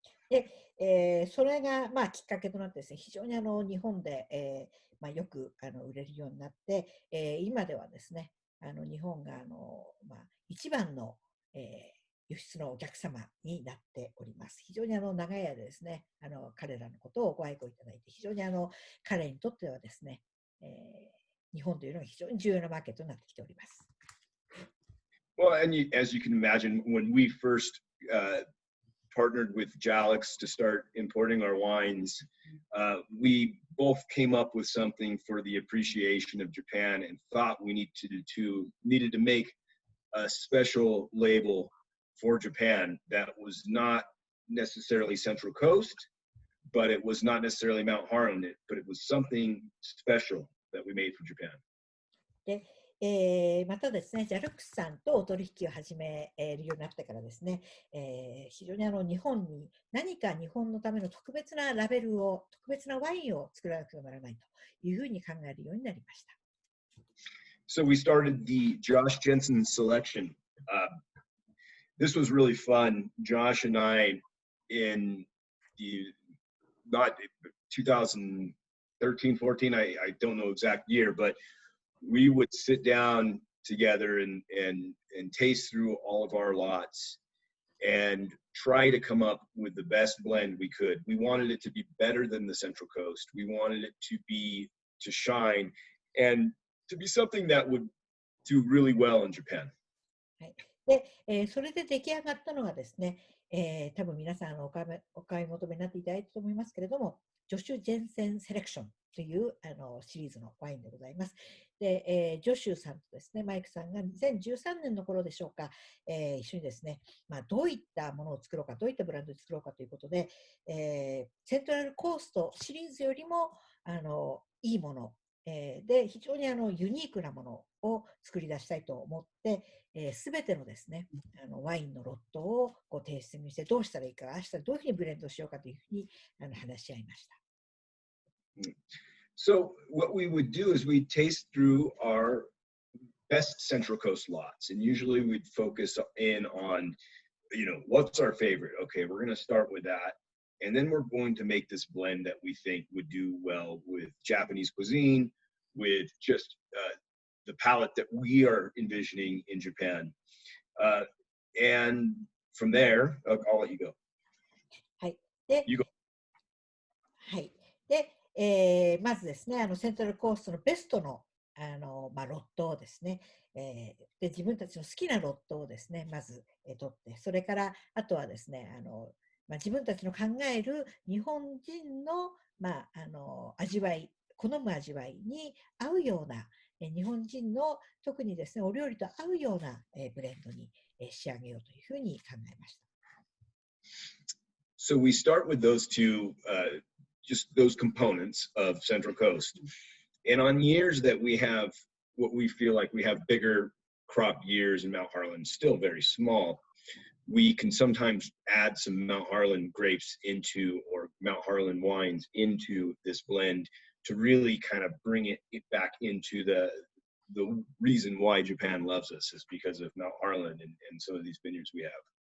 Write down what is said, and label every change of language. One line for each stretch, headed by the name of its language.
Japanese: で、それがきっかけとなってですね、非常に日本で、よく売れるようになって、今ではですね、日本が一番の、輸出のお客様になっております。非常に長い間ですね、彼らのことをご愛顧いただいて、非常に彼にとってはですね、日本というのが非常に重要なマーケットになってきております。
English: Well, and as you can imagine, when we first partnered with Jalix to start importing our wines, we both came up with something for the appreciation of Japan and thought we needed to make a special label for Japan that was not necessarily Central Coast, but it was not necessarily Mount Harlan, but it was something special that we made for Japan.
Japanese: で、またですね、ジャルクスさんとお取引を始めるようになってからですね、非常に日本に何か日本のための特別なラベルを、特別なワインを作らなくてはならないというふうに考えるようになりました。
English: So we started the Josh Jensen selection. This was really fun. Josh and I, in not 2013, 14, I don't know exact year, but we would sit down together and taste through all of our lots and try to come up with the best blend we could. We wanted it to be better than the Central Coast. We wanted it to shine and to be something that would do really well in Japan.
Japanese: はい。で、それで出来上がったのがですね、多分皆さんお買い求めになっていただいたと思いますけれども、ジョシュ・ジェンセンセレクションというシリーズのワインでございます。で、ジョシュさんとですね、マイクさんが2013年の頃でしょうか、一緒にですね、どういったものを作ろうか、どういったブランドで作ろうかということで、セントラルコーストシリーズよりもいいもの、で、非常にユニークなものを作り出したいと思って、すべてのですね、ワインのロットをこう提出にして、どうしたらいいか、明日どういうふうにブレンドしようかというふうに話し合いました。
English: So what we would do is we'd taste through our best Central Coast lots, and usually we'd focus in on, what's our favorite? Okay, we're going to start with that. And then we're going to make this blend that we think would do well with Japanese cuisine, with just the palate that we are envisioning in Japan. And from there, I'll let you go.
Japanese: はい。で、
English: You go.
Japanese: はい。で、まずですね、セントラルコーストのベストの、ロットをですね、で、自分たちの好きなロットをですね、まず、取って、それから、あとはですね、自分たちの考える日本人の、味わい、好む味わいに合うような、日本人の特にですね、お料理と合うような、ブレンドに、仕上げようというふうに考えました。
English: So we start with those two, just those components of Central Coast. And on years that we have, what we feel like we have bigger crop years in Mount Harlan, still very small, we can sometimes add some Mount Harlan grapes into, or Mount Harlan wines into this blend to really kind of bring it back into the reason why Japan loves us is because of Mount Harlan and some of these vineyards we have.